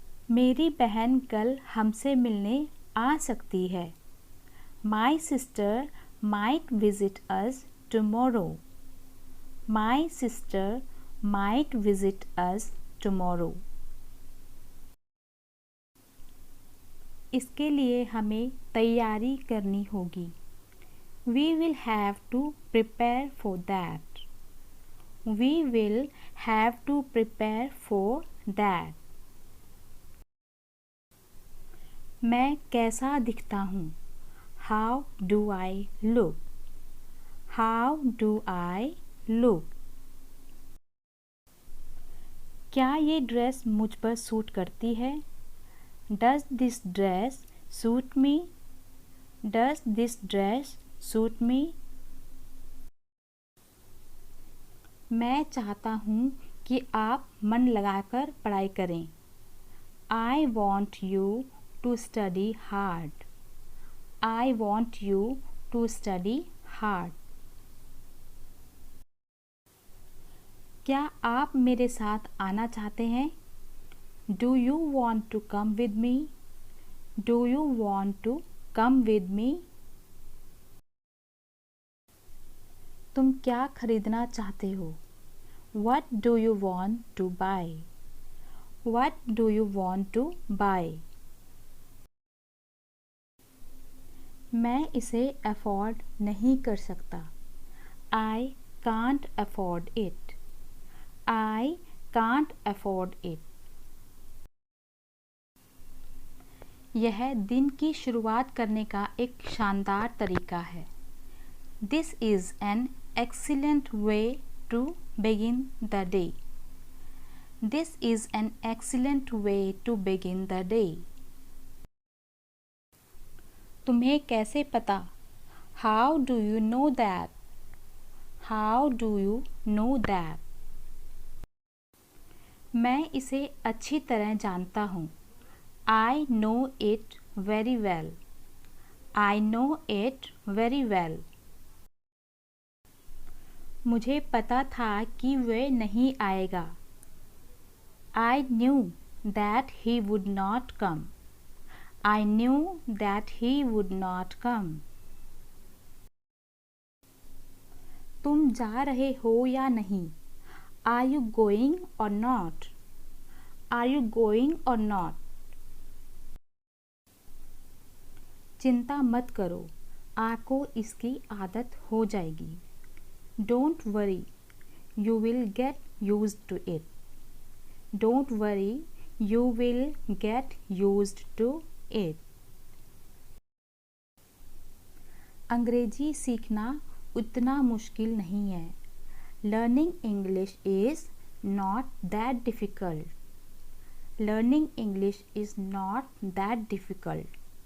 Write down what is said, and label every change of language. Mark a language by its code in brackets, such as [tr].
[hi] मेरी बहन कल हमसे मिलने आ सकती है. [en] My sister might visit us tomorrow. My sister might visit us tomorrow. [hi] इसके लिए हमें तैयारी करनी होगी. [en] We will have to prepare for that. We will have to prepare for that. [hi] मैं कैसा दिखता हूँ? [en] How do I look? How do I look? [hi] क्या ये ड्रेस मुझ पर सूट करती है? [en] Does this dress suit me? Does this dress suit me? [hi] मैं चाहता हूँ कि आप मन लगाकर पढ़ाई करें. [en] I want you to study hard. I want you to study hard. [hi] क्या आप मेरे साथ आना चाहते हैं? [en] Do you want to come with me? Do you want to come with me? [hi] तुम क्या खरीदना चाहते हो? [en] What do you want to buy? What do you want to buy? [hi] मैं इसे अफोर्ड नहीं कर सकता. [en] I can't afford it. I can't afford it. [hi] यह दिन की शुरुआत करने का एक शानदार तरीका है. [en] This is an excellent way to begin the day. This is an excellent way to begin the day. [hi] तुम्हें कैसे पता? [en] How do you know that? How do you know that? [hi] मैं इसे अच्छी तरह जानता हूँ. [en] I know it very well. I know it very well. [hi] मुझे पता था कि वह नहीं आएगा. [en] I knew that he would not come. I knew that he would not come. [hi] तुम जा रहे हो या नहीं? [en] Are you going or not? Are you going or not? [hi] चिंता मत करो, आपको इसकी आदत हो जाएगी. [en] Don't worry, you will get used to it. Don't worry, you will get used to it. [hi] अंग्रेजी सीखना उतना मुश्किल नहीं है. [en] Learning English is not that difficult. Learning English is not that difficult.